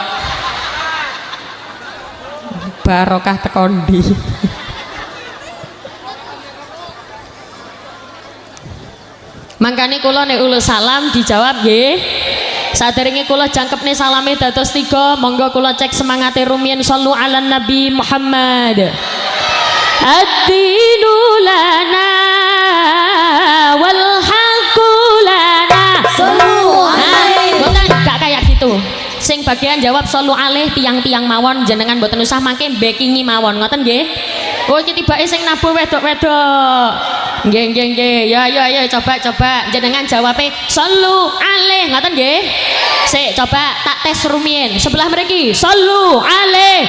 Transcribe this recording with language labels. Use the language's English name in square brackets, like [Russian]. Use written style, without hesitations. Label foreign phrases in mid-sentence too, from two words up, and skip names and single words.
[Javanese] Barokah tekondi. Mangkane kula nek ulul salam dijawab nggih. Saderenge kula jangkepne salame dados 3, monggo kula cek semangate rumiyin. [Arabic] Shallu ala Nabi Muhammad. Ad-dinu lana wal haqqu lana. [Javanese] Boten gak [Indonesian] kayak gitu. [Javanese] Sing bagian jawab [Arabic] solu alih [Javanese] tiang-tiang mawon jenengan mboten usah mangke backingi mawon ngoten nggih. Oh iki tibake sing nabuh wedok-wedok. Nggih. Ya coba jenengan jawabe [Arabic] solu alih [Javanese] ngoten nggih. Sik coba tak tes rumiyin. Sebelah mriki [Arabic] solu alih.